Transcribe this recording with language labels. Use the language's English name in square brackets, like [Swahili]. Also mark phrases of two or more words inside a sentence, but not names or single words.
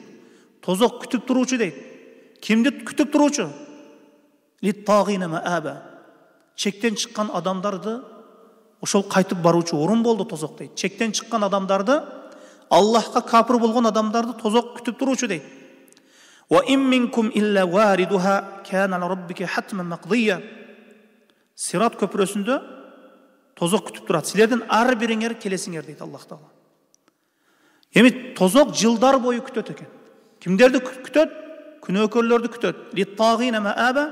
[Kyrgyz] Тозок күтүп туруучу дейт. Кимди күтүп туруучу? [Arabic] للطاغين مآبا. [Kyrgyz] Чектен чыккан адамдарды ошол кайтып баруучу орун болду тозок дейт. Чектен чыккан адамдарды, Аллахка капыр болгон адамдарды тозок күтүп туруучу дейт. [Arabic] وإن منكم إلا واردها كان على ربك حتما مقضيا. [Kyrgyz] Сират көпүрөсүндө тозок күтүп турат. Силердин ар бириңер келесиңер дейт Аллах Таала. Эми тозок жылдар бою күтөт экен. Кимдерди күтөт? Күнөөкөрлөрдү күтөт. [Arabic] للطاغين مآبا.